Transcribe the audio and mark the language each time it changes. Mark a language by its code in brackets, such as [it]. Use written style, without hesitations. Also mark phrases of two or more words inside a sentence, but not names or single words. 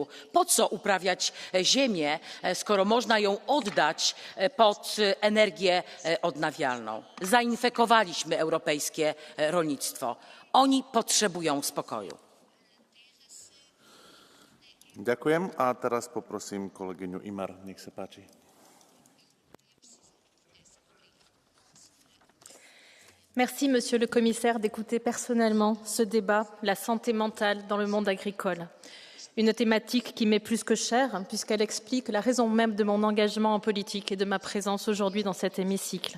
[pl] Po co uprawiać ziemię, skoro można ją oddać pod energię odnawialną? Zainfekowaliśmy europejskie rolnictwo. Oni potrzebują spokoju. [sk] Ďakujem. A teraz poprosím kolegyňu Imar, nech sa páči. [fr] Merci, Monsieur le Commissaire, d'écouter personnellement ce débat, la santé mentale dans le monde agricole. Une thématique qui m'est plus que chère, puisqu'elle explique la raison même de mon engagement en politique et de ma présence aujourd'hui dans cet hémicycle.